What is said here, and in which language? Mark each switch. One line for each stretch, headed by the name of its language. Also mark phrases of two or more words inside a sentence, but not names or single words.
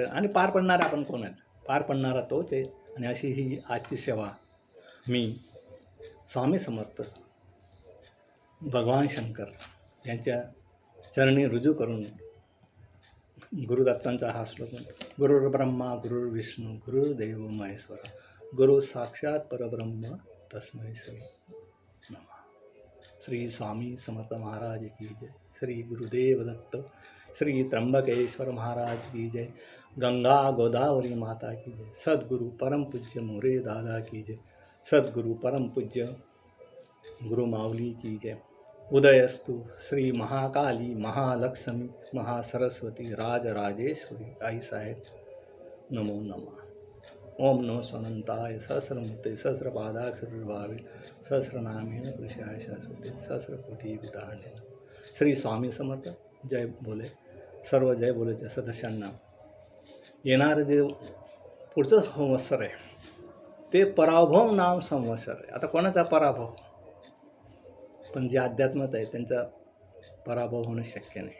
Marathi: आणि पार पडणारा आपण कोण आहे? पार पडणारा तोच आहे. आणि अशी ही आजची सेवा मी स्वामी समर्थ भगवान शंकर यांच्या चरणी रुजू करून गुरुदत्तांचा हा श्लोक म्हणतो.
Sanskrit: गुरुर्ब्रह्मा गुरुर्विष्णू गुरुर्देव महेश्वरा गुरु साक्षात परब्रह्म तस्मै श्री नमः.
Hindi: श्री स्वामी समर्थ महाराज की जय. श्री गुरुदेव दत्त. श्री त्र्यंबकेश्वर महाराज की जय. गंगा गोदावरी माता की जय. सद्गुरु परम पूज्य मोरे दादा की जय. सद्गुरु परम पूज्य गुरु माऊली की जय.
Sanskrit: उदयस्तु श्री महाकाली महालक्ष्मी महासरस्वती राजराजेश्वरी आई साहेब नमो नमः. ओम नमो स्वनंताय सहस्रमूर्ते सहस्रपादाक्षरभावे सहस्रनामेन पुरुषाय शाश्वते सहस्रकोटी विधाने.
Marathi: श्री स्वामी समर्थ. जय बोले. सर्व जय बोलेच्या सदस्यांना येणारं जे पुढचं संवत्सर आहे ते पराभव नाम संवत्सर आहे. आता कोणाचा पराभव? पण जे अध्यात्मात आहे त्यांचा पराभव होणं शक्य नाही.